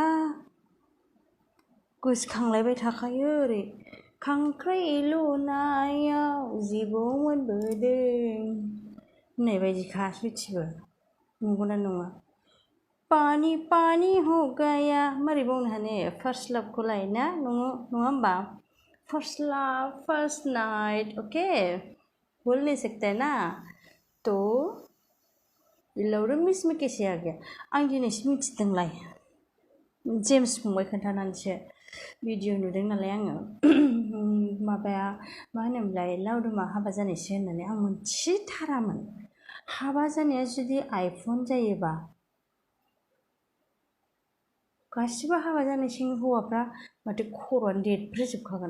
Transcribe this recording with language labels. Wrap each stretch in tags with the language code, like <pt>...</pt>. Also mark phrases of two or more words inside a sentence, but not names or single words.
<brx>गोसोखांलायबाय थाखायो ओरै खांख्राइ लुनायाव जिबौ मोनबोदों होननाय बायदिखा सयथिबो। नंगौना नङा? पानि पानि हो गाया मारै बावनो हानो फार्स्ट लाभखौलाय ना नङा होमबा?</brx> <en>first love first night okay</en> <hi>भूल नहीं सकता है ना। तो लौरो मिस में कैसे आ गया?</hi> <brx>आं दिनैसो मिथिदोंलाय, जेम्स फंबाय खोन्थानानैसो। भिडिअ नुदों नालाय आङो माबाया मा होनोमोनलाय लावदुमा हाबा जानायसो होननानै आं मोनथिथारामोन। हाबा जानाया जुदि आइफन जायोबा गासिबो हाबा जानाय हौवाफ्रा माथो खर'आनो देरफ्रुजोबखागोन।</brx>